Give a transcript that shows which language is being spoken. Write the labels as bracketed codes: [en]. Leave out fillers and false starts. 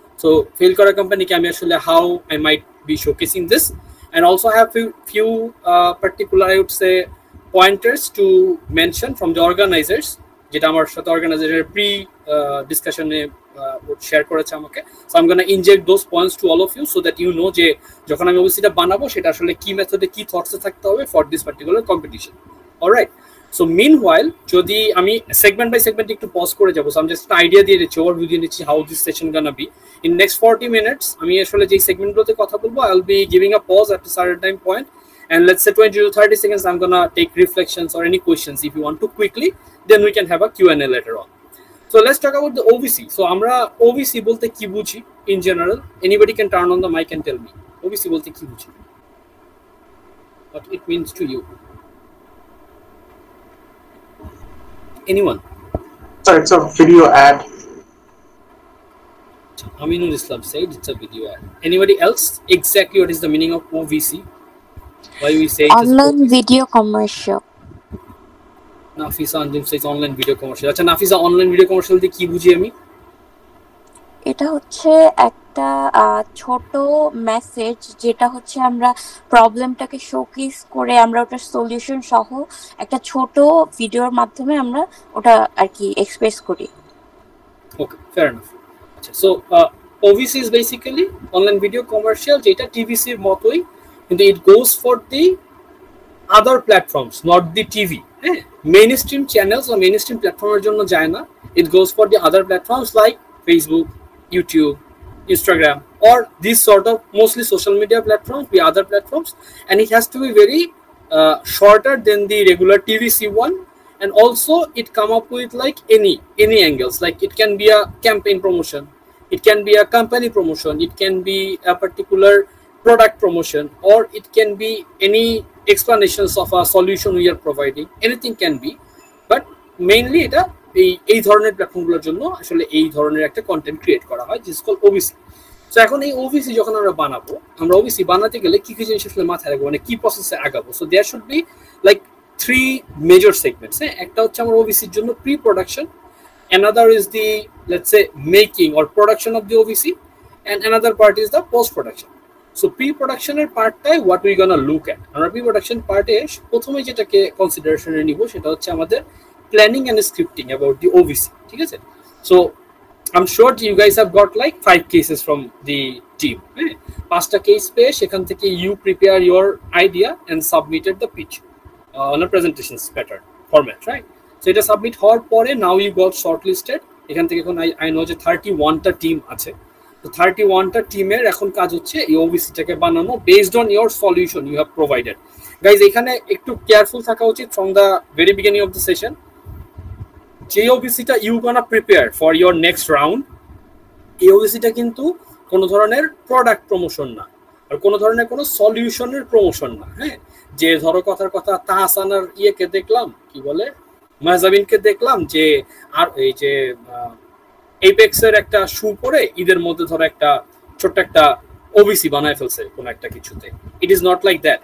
[en] so [bn] fail করা কোম্পানিকে আমি আসলে [en] how I might be showcasing this, and also have few particular I would say pointers to mention from the organizers [bn] যেটা আমার সাথে অর্গানাইজারের pre ডিসকাশনে share করেছে আমাকে। [en] so I am gonna inject those points to all of you so that you know [bn] যে যখন আমি ওবিসিটা বানাবো সেটা আসলে কি মেথডে কি থটসে থাকতে হবে [en] For this particular competition. [bn] Alright, so meanwhile যদি আমি সেগমেন্ট বাই সেগমেন্ট একটু পজ করে যাবো, সো আমি জাস্ট আইডিয়া দিয়ে দিচ্ছি, ওভারভিউ দিয়ে দিচ্ছি [en] How this session gonna be. In next 40 minutes [bn] আমি আসলে যেই সেগমেন্টগুলোতে কথা বলবো [en] I will be giving a pause at a certain time point, and let's say 20 to 30 seconds I'm gonna take reflections or any questions if you want to quickly, then we can have a Q&A later on. So let's talk about the OVC. [bn] So আমরা OVC বলতে কি বুঝি [en] in general? Anybody can turn on the mic and tell me OVC [bn] বলতে কি বুঝি, [en] what it means to you. Anyone? So it's a video ad. Aminul Islam said it's a video ad. Anybody else? Exactly what is the meaning of OVC? Why we say online video commercial? Nafisa Anjum says online video commercial. [bn] আচ্ছা Nafisa, online video commercial দিয়ে কি বুঝি আমি? এটা হচ্ছে একটা ছোট message যেটা হচ্ছে আমরা প্রবলেমটাকে শোকেস করে আমরা ওটার সলিউশন সহ একটা ছোট ভিডিওর মাধ্যমে আমরা ওটা আর কি এক্সপ্রেস করি। [en] Okay, fair enough. So OVC is basically online video commercial [bn] যেটা টিভিসি এর মতোই, কিন্তু [en] it goes for the other platforms, not the TV. হ্যাঁ, mainstream channels or mainstream platformer [bn] জন্য যায় না, [en] it goes for the other platforms like Facebook, YouTube, Instagram, or these sort of mostly social media platforms, the other platforms, and it has to be very shorter than the regular TVC one. And also it come up with like any angles, like it can be a campaign promotion, it can be a company promotion, it can be a particular product promotion, or it can be any explanations of a solution we are providing, anything can be, but mainly [bn] এটা এই ধরনের প্ল্যাটফর্মগুলোর জন্য আসলে এই ধরনের একটা content create করা হয়, যেটা কল ওবিসি। সো এখন এই ওবিসি যখন আমরা বানাবো, আমরা ওবিসি বানাতে গেলে কি কি জিনিস আসলে মাথায় রাখবো, মানে কি প্রসেসে আগাবো। [en] So there should be like three major segments. [bn] একটা হচ্ছে আমার ওবিসির জন্য pre production, [en] another is the let's say making or production of the OVC, and another part is the post production. So pre production এর পার্টটাই what we gonna look at. [bn] আমরা pre production পার্টে প্রথমে যেটাকে কনসিডারেশনে নিব সেটা হচ্ছে আমাদের planning and scripting about the OVC, ঠিক আছে? So [en] I'm sure you guys have got like 5 cases from the team. Pasta case [bn] পেয়ে সেখান থেকে [en] you prepare your idea and submitted the pitch on a presentation pattern format, right? So এটা submit [bn] হওয়ার পরে [en] now you got shortlisted. [bn] এখান থেকে এখন I know যে 31টা টিম আছে। তো 31টা টিমের এখন কাজ হচ্ছে এই ওবিসিটাকে বানানো [en] based on your solution you have provided. Guys, [bn] এখানে একটু কেয়ারফুল থাকা উচিত [en] from the very beginning of the session. [bn] যে ওবিসিটা [en] you gonna prepare for your next round, [bn] এই ওবিসিটা কিন্তু কোনো ধরনের প্রোডাক্ট প্রমোশন না, আর কোনো ধরনের কোনো সলিউশনের প্রমোশন না। হ্যাঁ, যে ধরো কথার কথা তাহসানার ইয়েকে দেখলাম, কি বলে, মাহজাবিনকে দেখলাম যে আর এই যে এপেক্সের একটা শু পরে ঈদের মধ্যে ধরো একটা ছোট্ট একটা ওবিসি বানায় ফেলছে কোনো একটা কিছুতে। [en] It is not like that.